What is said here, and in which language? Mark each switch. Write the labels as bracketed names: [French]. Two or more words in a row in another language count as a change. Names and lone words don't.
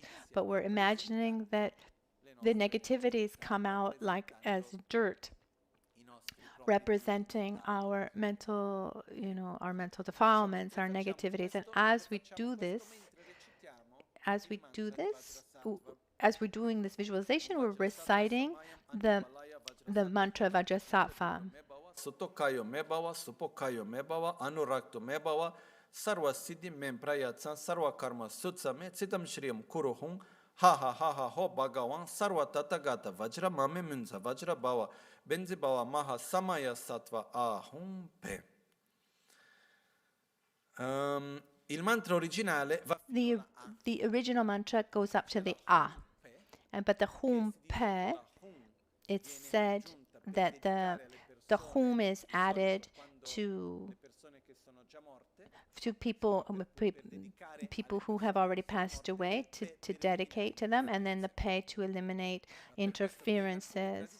[English] But we're imagining that the negativities come out like as dirt, representing our mental, you know, our mental defilements, our negativities. And as we do this, as we're doing this visualization, we're reciting the mantra Vajrasattva. [Sanskrit] Sutokayo mebhava, supokayo mebhava, anurakto mebhava, sarva siddhi mem prayatsan, sarva karma sutsame, citam shriyam kuruhum, ha ha ha ha ho bhagavan, sarva tatagata vajra mame munza vajra bhava, benzi bhava maha samaya sattva ahum pe. [Italian] Il mantra originale [English] the original mantra goes up to the A, but the hum pe, it's said that the hum is added to people who have already passed away, to dedicate to them, and then the pe to eliminate interferences.